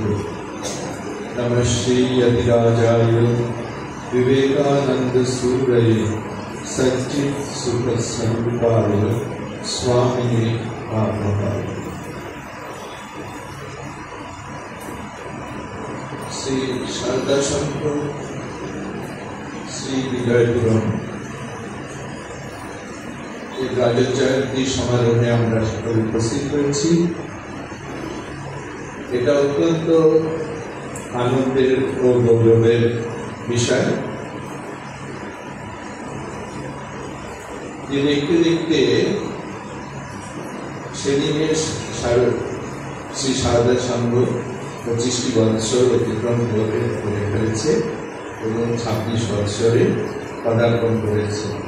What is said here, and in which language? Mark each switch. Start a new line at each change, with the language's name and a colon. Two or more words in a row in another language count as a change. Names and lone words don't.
Sanskrit: नमः श्री यतिराजाय विवेकानंद सूरये सच्चित् सुख संयुक्ताय स्वामिने आत्मकाय।
Bangla: श्री शारदा संघ श्री विजयपुरम এই রাজত জয়ন্তী সমারোহে আমরা সকলে উপস্থিত হয়েছি। এটা অত্যন্ত আনন্দের ও গৌরবের বিষয় যে দেখতে দেখতে সেদিনের শ্রী সারদা সংঘ 25টি বৎসর অতিক্রম করে ফেলেছে এবং 26 বৎসরে পদার্পণ করেছে।